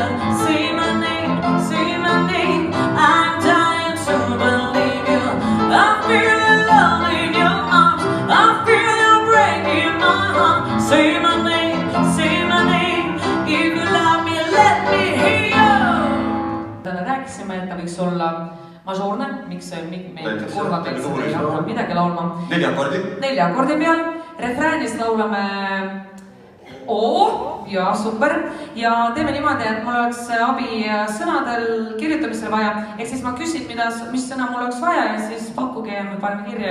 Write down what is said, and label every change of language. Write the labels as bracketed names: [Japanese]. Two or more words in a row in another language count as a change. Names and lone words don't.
[English] Say my name, I'm dying to believe you. I feel the love in your arms, I feel you breaking my heart. Say my name, if you love me, let me hear. [Estonian] Täna rääkisime, et ta võiks olla mažoorne, miks me Näiteks, kurvakeelsed ei jah, hakanud midagi laulma. 4 akordi. 4 akordi peal, refräänis laulame O ja super ja teeme niimoodi, et mul oleks abi sõnadel kirjutamisel vaja, ehk siis ma küsin, mis sõna mul oleks vaja ja siis pakkuge ja me paneme kirja.